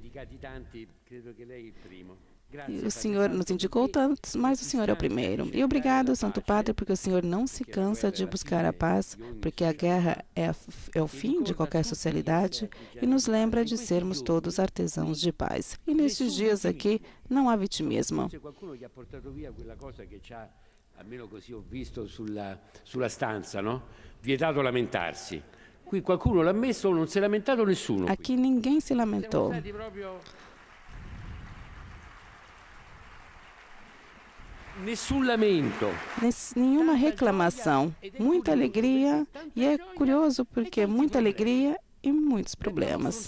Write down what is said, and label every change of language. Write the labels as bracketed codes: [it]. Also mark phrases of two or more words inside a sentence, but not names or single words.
[pt] E o Senhor nos indicou tantos, mas o Senhor é o primeiro. E obrigado, Santo Padre, porque o Senhor não se cansa de buscar a paz, porque a guerra é o fim de qualquer socialidade e nos lembra de sermos todos artesãos de paz. E nesses dias aqui não há vitimismo. [it] Almeno così ho visto sulla stanza, no? Vietato lamentarsi. Qui qualcuno l'ha messo, non si è lamentato nessuno. [pt] Aqui ninguém se lamentou. [it] Nessun lamento. [pt] Nenhuma reclamação. Muita alegria. E é curioso porque muita alegria e muitos problemas.